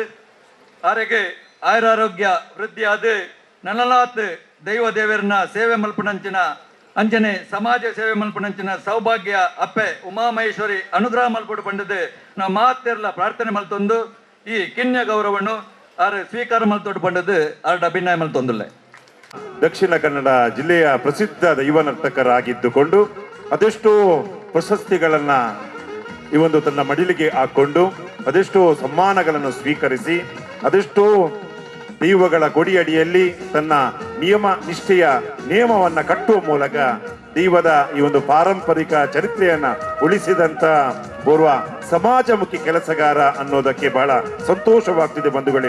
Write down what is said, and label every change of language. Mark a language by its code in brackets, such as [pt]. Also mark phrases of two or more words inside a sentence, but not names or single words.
[tcy] ಆರೆಗೆ ಆಯುರಾರೋಗ್ಯ ವೃದ್ಧಿಯಾದ ನನಲಾತ್ ದೈವ ದೇವರನ್ನ ಸೇವೆ ಮಲ್ಪನಂಚಿನ ಅಂಚನೆ ಸಮಾಜ ಸೇವೆ ಮಲ್ಪನಂಚಿನ ಸೌಭಾಗ್ಯ ಅಪ್ಪೆ ಉಮಾಮಹೇಶ್ವರಿ ಅನುಗ್ರಹ ಮಲ್ಪಡು ಪಂಡದು ನಾವು ಮಾತೆರ್ಲ ಪ್ರಾರ್ಥನೆ ಮಲ್ತೊಂದು ಈ ಕಿನ್ಯ ಗೌರವವನ್ನು ಆರು ಸ್ವೀಕಾರ ಮಲ್ತೊಡು ಪಂಡದು ಆರ್ಡ ಅಭಿನಯ ಮಲ್ತೊಂದುಲ್ಲೆ. [kn] ದಕ್ಷಿಣ ಕನ್ನಡ ಜಿಲ್ಲೆಯ ಪ್ರಸಿದ್ಧ ದೈವ ನರ್ತಕರಾಗಿದ್ದುಕೊಂಡು ಅದೆಷ್ಟೋ ಪ್ರಶಸ್ತಿಗಳನ್ನ ಈ ಒಂದು ತನ್ನ ಮಡಿಲಿಗೆ ಹಾಕೊಂಡು ಅದೆಷ್ಟೋ ಸಮ್ಮಾನಗಳನ್ನು ಸ್ವೀಕರಿಸಿ ಅದೆಷ್ಟೋ ದೈವಗಳ ಕೊಡಿಯಡಿಯಲ್ಲಿ ತನ್ನ ನಿಯಮ ನಿಷ್ಠೆಯ ನಿಯಮವನ್ನ ಕಟ್ಟುವ ಮೂಲಕ ದೈವದ ಈ ಒಂದು ಪಾರಂಪರಿಕ ಚರಿತ್ರೆಯನ್ನ ಉಳಿಸಿದಂತ ಪೂರ್ವ ಸಮಾಜಮುಖಿ ಕೆಲಸಗಾರ ಅನ್ನೋದಕ್ಕೆ ಬಹಳ ಸಂತೋಷವಾಗ್ತಿದೆ ಬಂಧುಗಳೇ.